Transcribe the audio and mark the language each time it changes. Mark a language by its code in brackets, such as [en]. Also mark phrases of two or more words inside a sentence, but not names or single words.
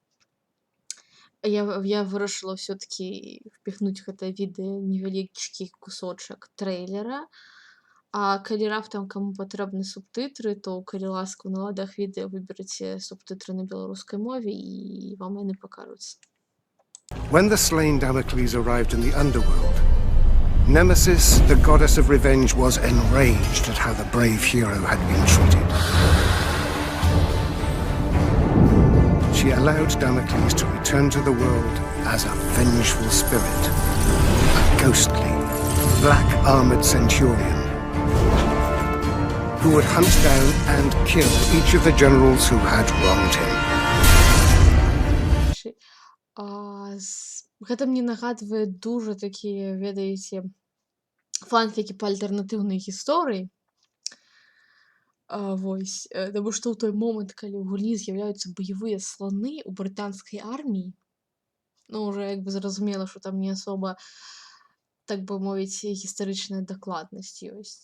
[be] Я вырашыла ўсё-такі впихнуць гэтае відэа невялічкі кусочак трэйлера. А калі раптам каму патрэбны субтытры, то калі ласка на ладах відэа выберыце субтытры на беларускай мове і вам яны пакажуцца. [en] When the slain Damocles arrived in the underworld, Nemesis, the goddess of revenge, was enraged at how the brave hero had been treated. She allowed Damocles to return to the world as a vengeful spirit, a ghostly, black-armored centurion who would hunt down and kill each of the generals who had wronged him. [be] Гэта мне нагадвае дужа такія, ведаеце, фанфікі па альтэрнатыўнай гісторыі. Вось, таму што ў той момант, калі ў гульні з'яўляюцца баявыя сланы ў брытанскай арміі, уже як бы зразумела, што там не асоба, так бы мовіць, гістарычная дакладнасць ёсць.